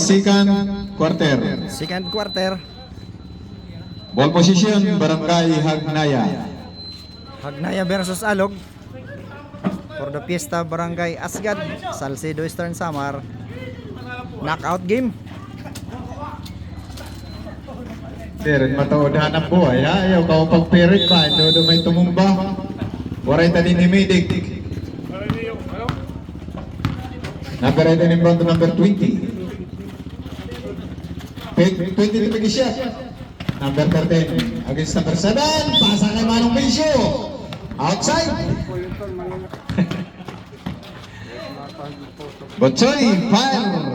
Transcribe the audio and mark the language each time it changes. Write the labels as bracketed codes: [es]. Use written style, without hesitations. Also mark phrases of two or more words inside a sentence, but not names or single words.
[en] second quarter. Second quarter. Ball position, Barangay Hagnaya. Hagnaya versus Alog. For the Fiesta Barangay Asgad, Salcedo Eastern Samar. Knockout game. [war] Sir, matuod hanap buhay ha. Ayaw ka pagpirit pa. Doon may tumumba. Waray tani ni Medic. [en] Number 18 in front to number 20. 20 to big shot. Number 13 against number 7. [war] Pasa kay Manong Bisyo. [en] Outside. Botsoy, fire.